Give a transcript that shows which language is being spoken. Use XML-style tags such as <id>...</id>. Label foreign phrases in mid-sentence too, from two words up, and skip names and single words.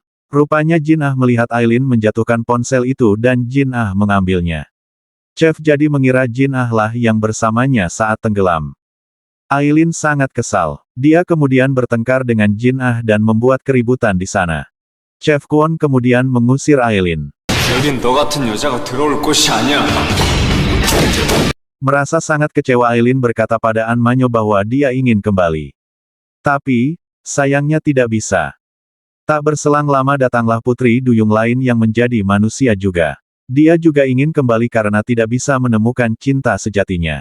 <id>Rupanya Jin Ah melihat Aileen menjatuhkan ponsel itu dan Jin Ah mengambilnya. Chef jadi mengira Jin Ah lah yang bersamanya saat tenggelam. Aileen sangat kesal. Dia kemudian bertengkar dengan Jin Ah dan membuat keributan di sana. Chef Kwon kemudian mengusir Aileen.</id> <ko>여긴 너 같은 여자가 들어올 곳이 아니야.</ko> <id>Merasa sangat kecewa Aileen berkata pada An Manyo bahwa dia ingin kembali. Tapi, sayangnya tidak bisa. Tak berselang lama datanglah putri duyung lain yang menjadi manusia juga. Dia juga ingin kembali karena tidak bisa menemukan cinta sejatinya.</id>